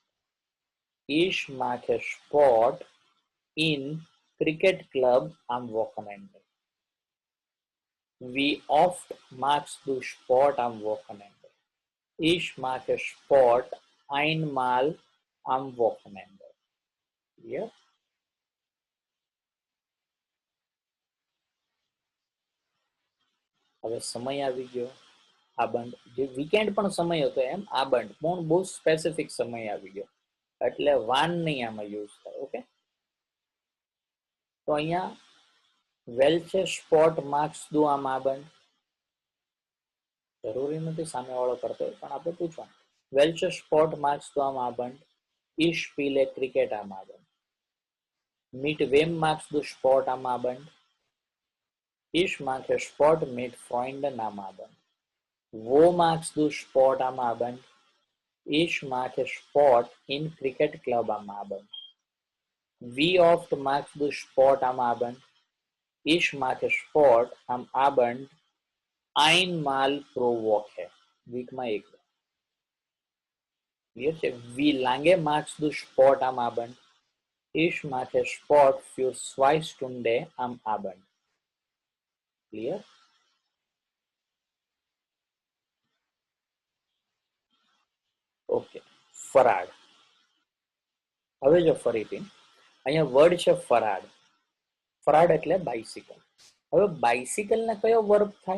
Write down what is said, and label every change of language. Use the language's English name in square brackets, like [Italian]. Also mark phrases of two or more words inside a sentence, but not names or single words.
[German] Ich mache Sport in Cricket Club am Wochenende. Wie oft magst du Sport am Wochenende? Ich mache Sport einmal am Wochenende. [Gujarati] Yeah. હવે સમય આવી ગયો. આ બંધ જે વીકેન્ડ પણ સમય હતો એમ આ બંધ પણ બહુ સ્પેસિફિક સમય આવી ગયો, એટલે વાન નહીં આમાં યુઝ થાય. ઓકે, તો અહીંયા [German] welche Sport magst du am Abend? [Gujarati] જરૂરી નથી સામેવાળો કરતો હોય, પણ આપણે પૂછવાનું. [German] Welche Sport magst du am Abend? Ich spiele Cricket am Abend. Mit wem magst du Sport am Abend? Ich mache Sport mit Freunden am Abend. Wo magst du Sport am Abend? Ich mache Sport im Cricket Club am Abend. Wie oft magst du Sport am Abend? Ich mache Sport am Abend einmal pro Woche. [Gujarati] વીકમાં એક વાર. ક્લિયર છે? [German] Wie lange magst du Sport am Abend? Ich mache Sport für 2 Stunden am Abend. [Gujarati] ક્લિયર? ઓકે. ફરાળ. હવે જો ફરીથી અહીંયા વર્ડ છે ફરાળ. ફરાળ એટલે બાઇસિકલ. હવે બાઇસિકલ ને કયો વર્બ થાય?